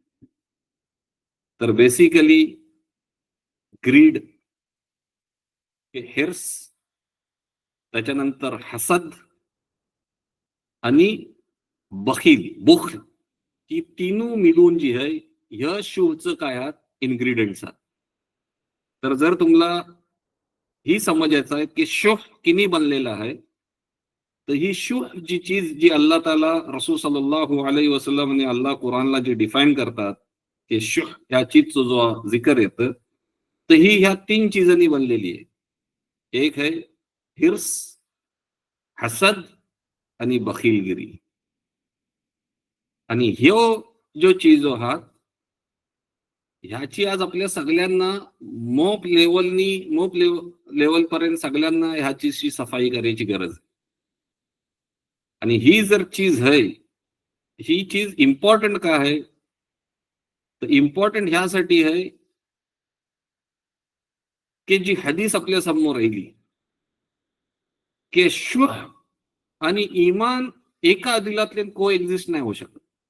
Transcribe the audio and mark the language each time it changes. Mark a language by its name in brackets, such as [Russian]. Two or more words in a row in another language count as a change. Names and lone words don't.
[Marathi] तर बेसिकली ग्रीड, हिर्स, त्याच्यानंतर हसद आणि बखील, बुख, ही तीनू मिळून जी आहे ह्या शुभचं काय आहात इन्ग्रेडियंट्स आहात. तर जर तुम्हाला ही समजायचं आहे की शुभ किनी बनलेला आहे, तर ही शुभ जी चीज जी [Arabic] الله تعالى رسول صلى الله عليه وسلم [Marathi] आणि अल्लाह कुरानला जी डिफाईन करतात की शुभ ह्या चीजचा जो जिकर येतं, तर ही ह्या तीन चीजांनी बनलेली आहे. एक है हिर्स, हसद आणि बखीलगिरी. आणि ह्यो जो चीज आहात ह्याची आज आपल्या सगळ्यांना मोप लेवल पर्यंत सगळ्यांना ह्याची सफाई करायची गरज आहे. आणि ही जर चीज आहे, ही चीज इम्पॉर्टंट का आहे, तर इम्पॉर्टंट ह्यासाठी आहे की जी हदीस आपल्या समोर राहिली की शुह आणि ईमान एका दिलातले [English] co exist [Marathi] नाही होऊ शकत.